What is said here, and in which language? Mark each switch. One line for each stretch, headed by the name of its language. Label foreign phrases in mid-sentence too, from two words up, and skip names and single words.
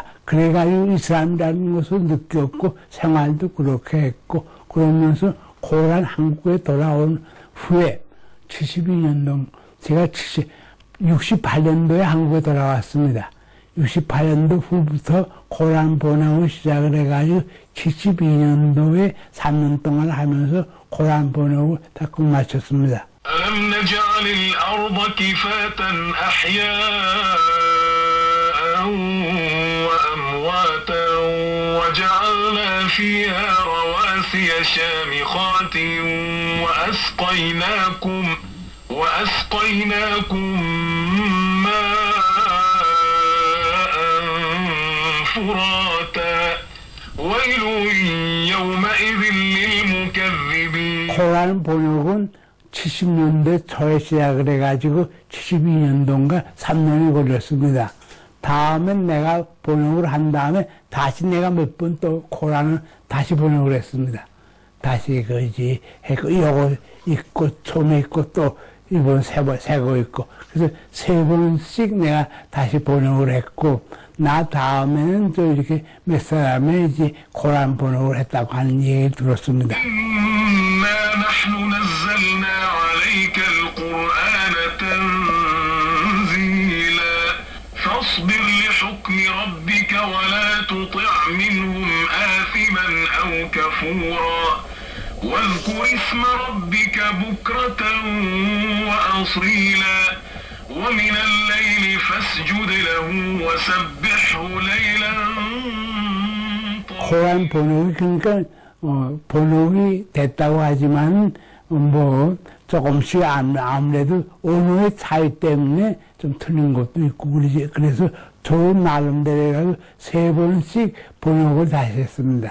Korean: 그래가지고 이슬람이라는 것을 느꼈고 생활도 그렇게 했고 그러면서 코란 한국에 돌아온 후에 72년도 제가 68년도에 한국에 돌아왔습니다. 68년도 후부터 코란 번역을 시작을 해가지고 72년도에 3년 동안 하면서 코란 번역을 다 끝마쳤습니다.
Arabic: ألم نجعل الأرض كفاة أحياء وأمواتا وجعلنا فيها رواسي شامخات وأسقيناكم ماء فراتا ويل يومئذ للمكذبين.
Korean: 코란 번역은 70년대 초에 시작을 해가지고 72년도인가 3년이 걸렸습니다. 다음에 내가 번역을 한 다음에 다시 내가 몇 번 또 코란을 다시 번역을 했습니다. 다시 그지 했고 요거 있고 처음에 있고 또 이번 새거 있고 그래서 3번씩 내가 다시 번역을 했고 나 다음에는 또 이렇게 몇 사람이 이제 코란 번역을 했다고 하는 얘기를 들었습니다.
Arabic: نحن نزلنا عليك القرآن تنزيلا فاصبر لحكم ربك ولا تطع منهم آثما أو كفورا واذكر اسم ربك بكرة وأصيلا ومن الليل فاسجد له وسبحه ليلا
Korean: 코란 번역이 그러니까 번역이 됐다고 하지만 뭐 조금씩 아무래도 언어의 차이 때문에 좀 틀린 것도 있고 그러지. 그래서 저 나름대로 해가지고 3번씩 번역을 다시 했습니다.